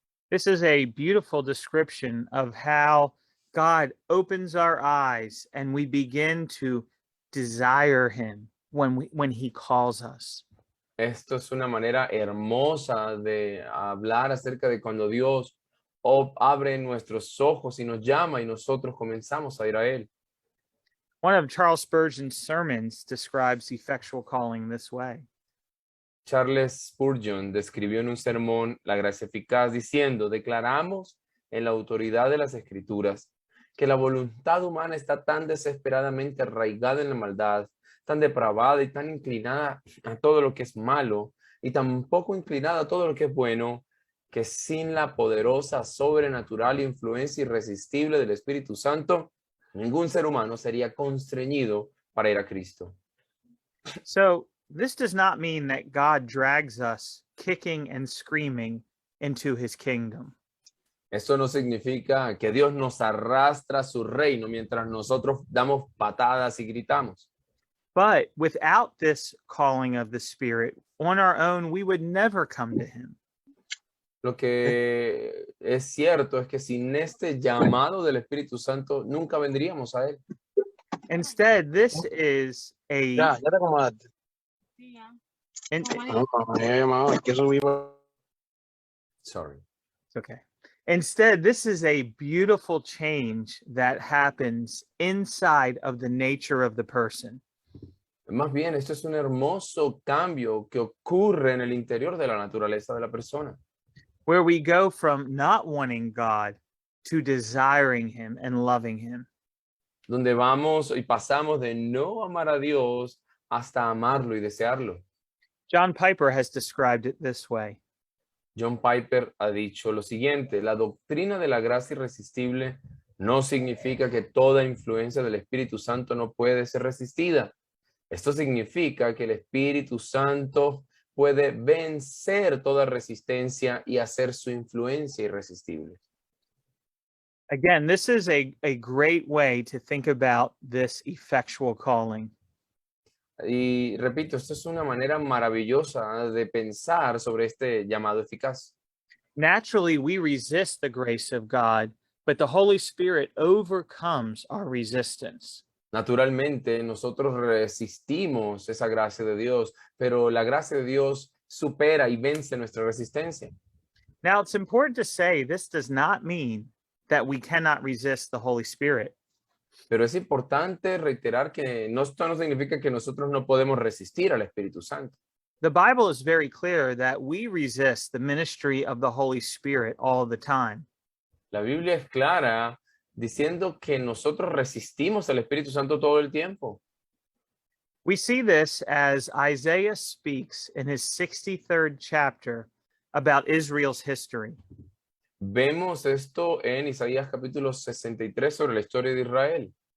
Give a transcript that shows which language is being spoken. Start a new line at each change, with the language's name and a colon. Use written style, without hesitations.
English: This is a beautiful description of how God opens our eyes and we begin to desire him when he calls us.
Spanish: Esto es una manera hermosa de hablar acerca de cuando Dios abre nuestros ojos y nos llama y nosotros comenzamos a ir a Él.
English: One of Charles Spurgeon's sermons describes effectual calling this way.
Spanish: Charles Spurgeon describió en un sermón la gracia eficaz diciendo: declaramos en la autoridad de las Escrituras que la voluntad humana está tan desesperadamente arraigada en la maldad, tan depravada y tan inclinada a todo lo que es malo y tan poco inclinada a todo lo que es bueno, que sin la poderosa, sobrenatural influencia irresistible del Espíritu Santo, ningún ser humano sería constreñido para ir a Cristo.
English: So, this does not mean that God drags us kicking and screaming into his kingdom.
Spanish: Esto no significa que Dios nos arrastra a su reino mientras nosotros damos patadas y gritamos.
English: But without this calling of the Spirit, on our own, we would never come to him.
Spanish: Lo que es cierto es que sin este llamado del Espíritu Santo nunca vendríamos a Él.
English: Instead, this is
Spanish: Ya te acomodaste. an- No, me había llamado, es que subí.
English: Sorry. It's okay. Instead, this is a beautiful change that happens inside of the nature of the person.
Spanish: Más bien, esto es un hermoso cambio que ocurre en el interior de la naturaleza de la persona,
English: Where we go from not wanting God to desiring him and loving him.
Spanish: donde vamos y pasamos de no amar a Dios hasta amarlo y desearlo.
English: John Piper has described it this way.
Spanish: John Piper ha dicho lo siguiente: la doctrina de la gracia irresistible no significa que toda influencia del Espíritu Santo no puede ser resistida. Esto significa que el Espíritu Santo puede vencer toda resistencia y hacer su influencia irresistible.
English: Again, this is a great way to think about this effectual calling.
Spanish: Y repito, esto es una manera maravillosa de pensar sobre este llamado eficaz.
English: Naturally, we resist the grace of God, but the Holy Spirit overcomes our resistance.
Spanish: Naturalmente, nosotros resistimos esa gracia de Dios, pero la gracia de Dios supera y vence nuestra resistencia.
English: Now, it's important to say this does not mean that we cannot resist the Holy Spirit.
Spanish: Pero es importante reiterar que esto no significa que nosotros no podemos resistir al Espíritu Santo.
English: The Bible is very clear that we resist the ministry of the Holy Spirit all the time.
Spanish: La Biblia es clara diciendo que nosotros resistimos al Espíritu Santo todo el tiempo.
English: We see this as Isaiah speaks in his 63rd chapter about Israel's history.
Spanish: Vemos esto en Isaías capítulo 63 sobre la historia de Israel.